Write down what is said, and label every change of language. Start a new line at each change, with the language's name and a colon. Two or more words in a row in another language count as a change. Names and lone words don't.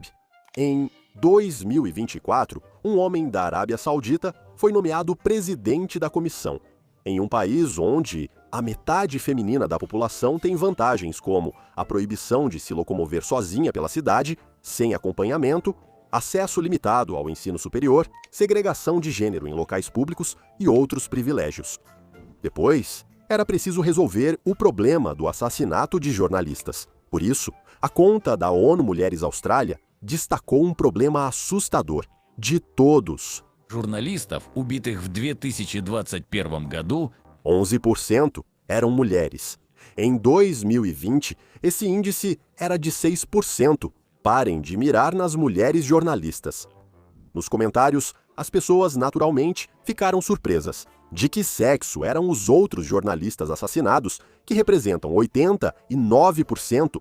Portuguese: Em 2024, um homem da Arábia Saudita foi nomeado presidente da comissão, em um país onde a metade feminina da população tem vantagens como a proibição de se locomover sozinha pela cidade, sem acompanhamento, acesso limitado ao ensino superior, segregação de gênero em locais públicos e outros privilégios. Depois, era preciso resolver o problema do assassinato de jornalistas. Por isso, a conta da ONU Mulheres Austrália destacou um problema assustador. De todos,
Russian: Журналистов, убитых в 2021 году,
Portuguese: 11% eram mulheres. Em 2020, esse índice era de 6%. Parem de mirar nas mulheres jornalistas. Nos comentários, as pessoas naturalmente ficaram surpresas. De que sexo eram os outros jornalistas assassinados, que representam 89%?